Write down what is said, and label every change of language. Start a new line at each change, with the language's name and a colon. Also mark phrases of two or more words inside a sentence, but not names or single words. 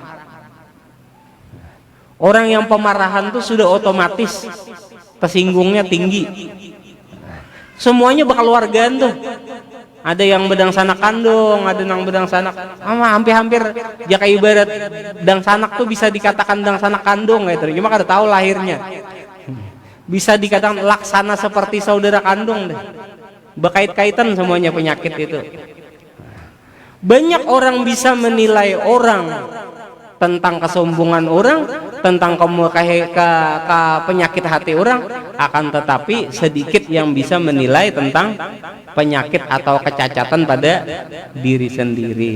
Indonesian: Orang yang pemarahan itu sudah otomatis tersinggungnya tinggi.
Banjar: Semuanya bakal wargaan tuh. Ada yang bedang sanak kandung, ada yang bedang sanak, hampir-hampir jaka ibarat dang sanak tuh bisa dikatakan dang sanak kandung gitu. Cuma kada tahu lahirnya. Bisa dikatakan laksana seperti saudara kandung deh.
Indonesian: Berkait-kaitan semuanya penyakit itu. Banyak orang bisa menilai orang tentang kesombongan orang, tentang penyakit hati orang, akan tetapi sedikit yang bisa menilai tentang penyakit atau kecacatan pada diri sendiri.